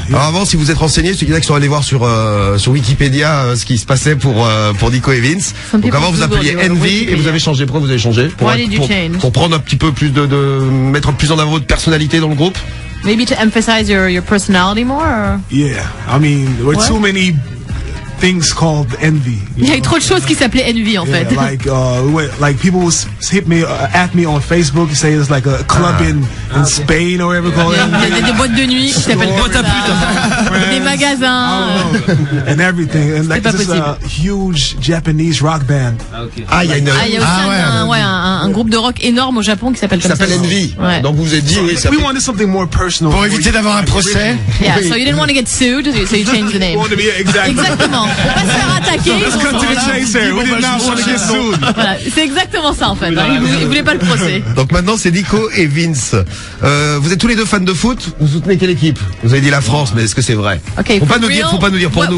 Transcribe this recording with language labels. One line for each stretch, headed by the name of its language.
French: Alors avant, si vous êtes renseigné, ceux qui sont allés voir sur Wikipédia ce qui se passait pour Nico et Vince. Donc avant, vous appeliez Envy et vous avez changé. Pourquoi vous avez changé? Pour prendre un petit peu plus mettre plus en avant votre personnalité dans le groupe.
English: Maybe to emphasize your personality more. Or? Yeah. I mean, there were too many things called envy.
French: Il y a eu trop de choses qui s'appelaient Envy en fait.
English: Like people would hit me at me on Facebook, say it's like a club in Spain or whatever called.
French: Il y a des boîtes de nuit qui s'appellent boîtes à pute, des magasins,
English: and everything. And like this is a huge Japanese rock band.
French: Ah, il y a une. Il y a aussi un groupe de rock énorme au Japon qui s'appelle Envy. Donc vous vous êtes dit oui.
English: We wanted something more personal.
French: Pour éviter d'avoir un procès.
English: Yeah, so you didn't want to get sued, so you changed the name.
French: Exactement. Pour pas se faire attaquer. Voilà, c'est exactement ça en fait. Ils voulaient pas le procès. Donc maintenant c'est Nico et Vince. Vous êtes tous les deux fans de foot. Vous soutenez quelle équipe? Vous avez dit la France, mais est-ce que c'est vrai?
English: Okay,
French: faut pas nous dire pour nous.